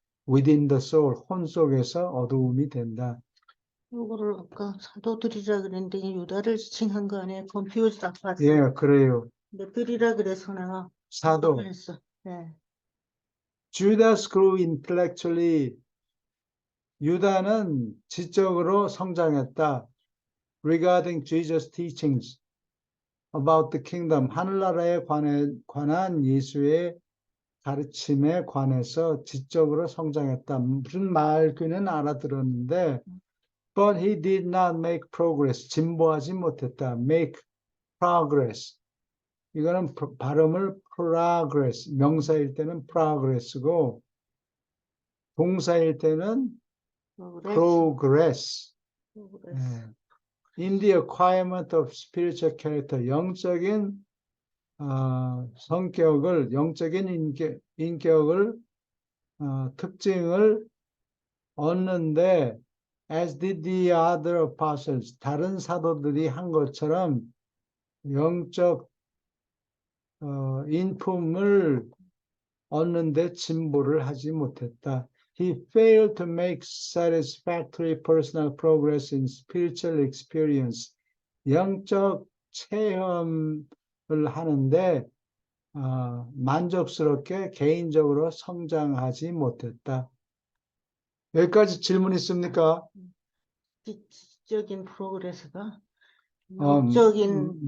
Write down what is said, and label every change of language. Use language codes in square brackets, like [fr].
[en] Within the soul, [ko] 혼 속에서 어두움이 된다. 요거를 아까 사도들이라 그랬는데 유다를 지칭한 거 아니에요? confused 아팠어. 예, 그래요. 몇들이라 그래서 내가 사도. 했어. 네. [en] Judas grew intellectually. [ko] 유다는 지적으로 성장했다. [en] Regarding Jesus' teachings about the kingdom, [ko] 하늘나라에 관한 예수의 가르침에 관해서 지적으로 성장했다. 무슨 말귀는 알아들었는데, [en] but he did not make progress. [ko] 진보하지 못했다. [en] make progress. [ko] 이거는 발음을 progress, 명사일 때는 progress고, 동사일 때는 progress. [en] In the acquirement of spiritual character, [ko] 영적인 성격을, 영적인 인격을, 특징을 얻는데, [en] as did the other apostles, [ko] 다른 사도들이 한 것처럼 영적 인품을 얻는데 진보를 하지 못했다. [en] He failed to make satisfactory personal progress in spiritual experience. [ko] 영적 체험을 하는데 만족스럽게 개인적으로 성장하지 못했다. 여기까지 질문 있습니까? 지적인 프로그레스가 영적인